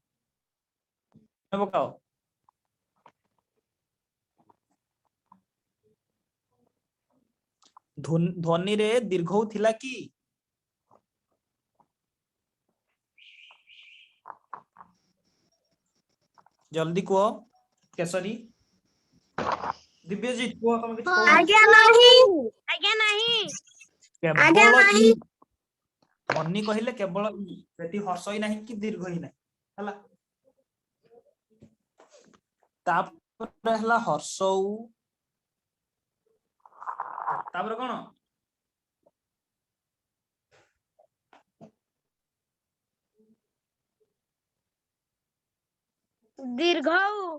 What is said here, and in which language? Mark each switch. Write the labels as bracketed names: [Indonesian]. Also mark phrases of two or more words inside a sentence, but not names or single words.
[Odia] ପକାଅ। ଧ୍ୱନିରେ ଦୀର୍ଘଉ ଥିଲା କି? ଜଲ୍ଦି କୁହ। କେଶରୀ, ଦିବ୍ୟଜିତ କୁହ, ତମେ କିଛି କହୁନ? [Hindi] आज्ञा नहीं। आज्ञा नहीं। [Odia] କେବଳ ଇ। ଧ୍ୱନି କହିଲେ କେବଳ ଇ, ସେଠି ହର୍ଷଇ ନାହିଁ କି ଦୀର୍ଘଇ ନାହିଁ ହେଲା। ତାପରେ ହେଲା ହର୍ଷଉ, ତାପରେ କଣ? दीर्घऊ।